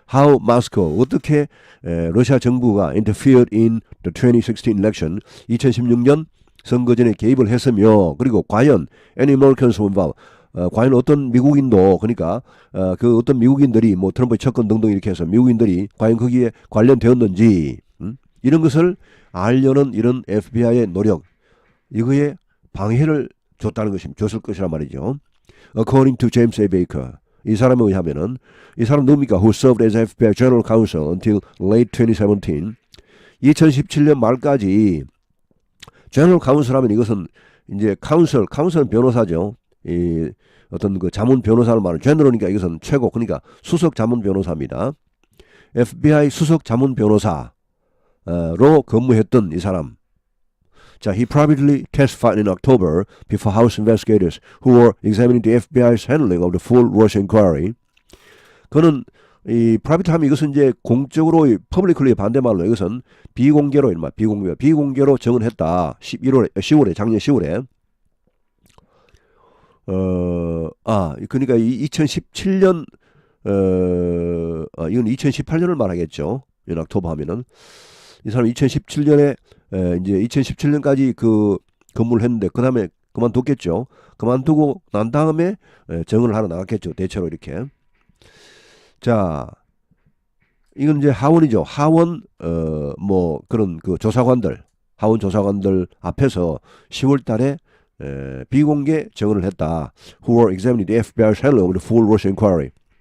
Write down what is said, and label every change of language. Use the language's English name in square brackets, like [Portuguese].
[English] How Moscow, [Korean] 어떻게 러시아 정부가 [English] interfered in the 2016 election, [Korean] 2016년 선거전에 개입을 했으며, 그리고 과연 [English] any Americans were involved, [Korean] 과연 어떤 미국인도, 그러니까 그 어떤 미국인들이 뭐 트럼프의 접근 등등 이렇게 해서 미국인들이 과연 거기에 관련되었는지, 이런 것을 알려는 이런 FBI의 노력, 이거에 방해를 줬을 것이란 말이죠. [English] According to James A. [Korean] Baker, 이 사람에 의하면은, 이 사람 누굽니까? [English] Who served as FBI General Counsel until late 2017. [Korean] 2017년 말까지 General Counsel 하면 이것은 이제 Counsel은 변호사죠. 이 어떤 그 자문 변호사를 말하는 General이니까 이것은 최고, 그러니까 수석 자문 변호사입니다. FBI 수석 자문 변호사로 근무했던 이 사람. [English] 자, he privately testified in October before House investigators who were examining the FBI's handling of the full Russia inquiry. [Korean] 그는 이 private 하면 이것은 이제 공적으로 publicly 반대말로 이것은 비공개로 비공개로 증언했다. 10월에 작년 10월에. 그러니까 2017년 이건 2018년을 말하겠죠. 이 옥토버 하면은 이 사람 2017년에 이제 2017년까지 그 근무를 했는데 그 다음에 그만뒀겠죠. 그만두고 난 다음에 정을 하러 나갔겠죠. 대체로 이렇게. 자, 이건 이제 하원이죠. 하원 뭐 그런 그 하원 조사관들 앞에서 10월달에 비공개 정을 했다. [English] Who were examining the FBI's handling of the full Russia inquiry.